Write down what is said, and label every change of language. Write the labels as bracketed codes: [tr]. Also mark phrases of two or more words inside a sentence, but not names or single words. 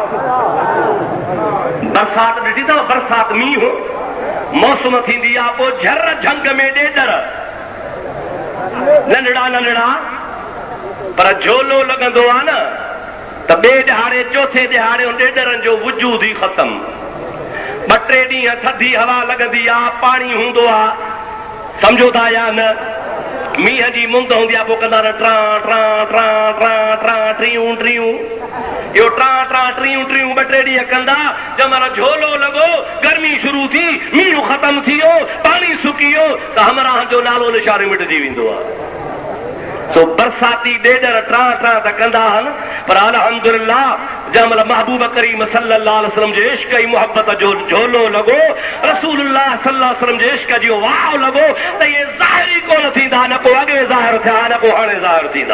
[sd] बरसात ॾिठी अथव बरसात मींहुं मौसम थींदी आहे पोइ झर झंग में ॾेडर नंढड़ा नंढड़ा पर झोलो लॻंदो आहे न त ॿिए ॾहाड़े चौथे ॾहाड़े ॾेडरनि जो वजूद ई ख़तम। 2-3 ॾींहं थधी हवा लॻंदी आहे पाणी हूंदो आहे सम्झो था या न मींहं जी मुंद हूंदी आहे पोइ कंदा ट्रां ट्रां ट्रां ट्रां ट्रां टियूं टियूं इहो ट्रां ट्रां टियूं टियूं 2-3 ॾींहं कंदा जंहिंमहिल झोलो लॻो गर्मी शुरू थी मींहुं ख़तम थी वियो पाणी सुकी वियो त हमराह जो नालो निशान मिटिजी वेंदो आहे। सो बरसाती ॾेडर ट्रां ट्रां त कंदा आहिनि पर अल्हम्दुलिल्लाह जंहिंमहिल महबूब करीम [ar] صلى الله عليه وسلم [sd] जे इश्क ऐं मोहब्बत जो झोलो लॻो रसूलुल्लाह [ar] صلى الله عليه وسلم [sd] जे इश्क जो वाह लॻो त इहे ज़ाहिर ई कोन थींदा न को अॻे ज़ाहिर थिया न को हाणे ज़ाहिर थींदा।